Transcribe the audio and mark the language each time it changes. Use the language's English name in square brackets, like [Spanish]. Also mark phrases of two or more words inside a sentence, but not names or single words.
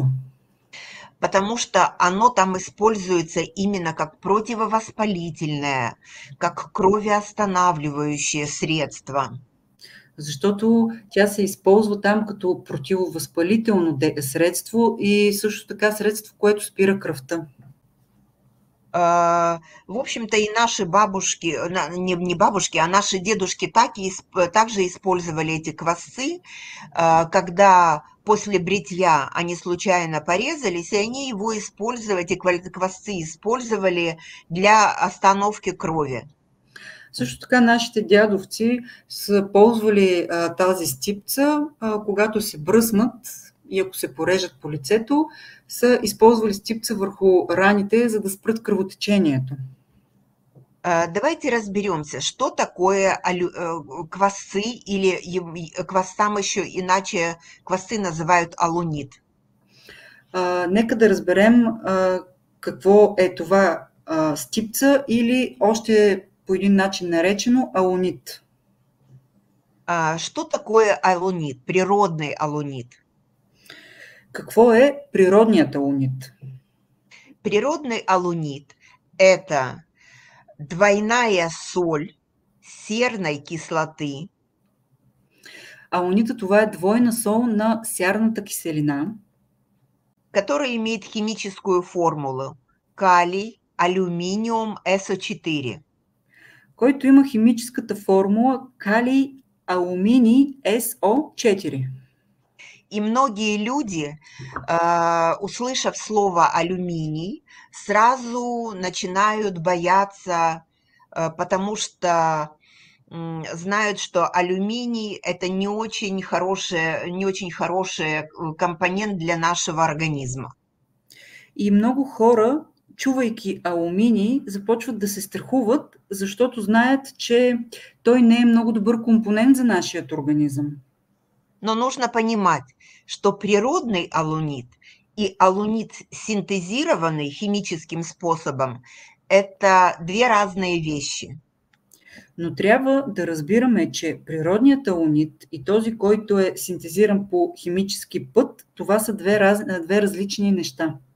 [Russian] Потому что оно там используется именно как противовоспалительное, как кровоостанавливающее средство. [Bulgarian] Защото тя се използва там като противовъзпалително средство и също така средство, което спира кръвта. [Russian] В общем-то, и наши бабушки, не бабушки, а наши дедушки также использовали эти квасцы, когда после бритья они случайно порезались, и они его использовали, эти квасцы использовали для остановки крови. [Bulgarian] Също така нашите дядовци са ползвали тази стипца, когато се бръснат и ако се порежат по лицето, са използвали стипца върху раните, за да спрат кръвотечението. [Russian] Давайте разберемся, что такое квасцы, или квасцам еще иначе квасцы называют алунит. [Bulgarian] Нека да разберем какво е това стипца или още по един начин наречено алунит. [Russian] Что такое алунит, природный алунит? [Bulgarian] Какво е природният алунит? [Russian] Природный алунит – это двойная соль серной кислоты. [Bulgarian] Алунита това е двойна сол на сярната киселина, [Russian] которая имеет химическую формулу калий, алюминиум, СО4. [Bulgarian] който има химическата формула калий, алуминий, СО4. [Russian] И многие люди, услышав слово алюминий, сразу начинают бояться, потому что знают, что алюминий – это не очень хороший компонент для нашего организма. [Bulgarian] И много хора, чувайки алуминий, започват да се страхуват, защото знаят, че той не е много добър компонент за нашия организъм. [Russian] Но нужно понимать, что природный алунит и алунит, синтезированный химическим способом, это две разные вещи. [Bulgarian] Но трябва да разбираме, че природният алунит и този, който е синтезиран по химически път, това са две различни неща.